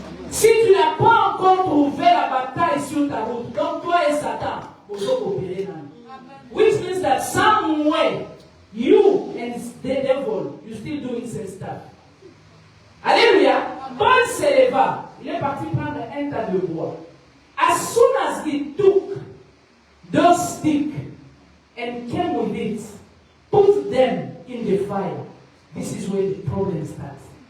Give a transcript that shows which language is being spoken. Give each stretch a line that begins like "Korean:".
French: Si tu n'as pas encore trouvé la bataille sur ta route, donc toi et Satan, vous coopérer dans.
English: Which means that somewhere you and the devil, you still doing same stuff.
French: Alléluia. Paul s'éleva. Il est parti prendre un tas de bois.
English: As soon as he took those sticks and came with it, put them in the fire. This is where the problem starts.